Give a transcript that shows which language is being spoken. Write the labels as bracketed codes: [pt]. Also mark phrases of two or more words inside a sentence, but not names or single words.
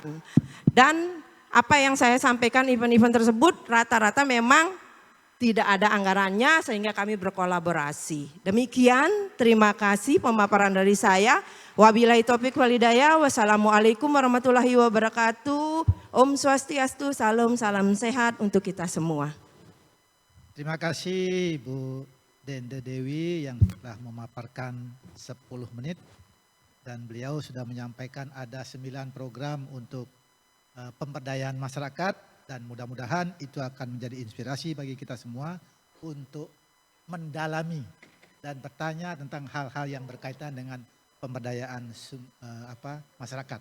[id] Dan apa yang saya sampaikan, event-event tersebut rata-rata memang tidak ada anggarannya sehingga kami berkolaborasi. Demikian, terima kasih pemaparan dari saya. [ar] وبالله التوفيق والهداية. والسلام عليكم ورحمة الله وبركاته. [ban] Om Swastiastu, [id] salam sehat untuk kita semua. Terima kasih Bu Dende Dewi yang telah memaparkan 10 menit. Dan beliau sudah menyampaikan ada 9 program untuk pemberdayaan masyarakat, dan mudah-mudahan itu akan menjadi inspirasi bagi kita semua untuk mendalami dan bertanya tentang hal-hal yang berkaitan dengan pemberdayaan masyarakat.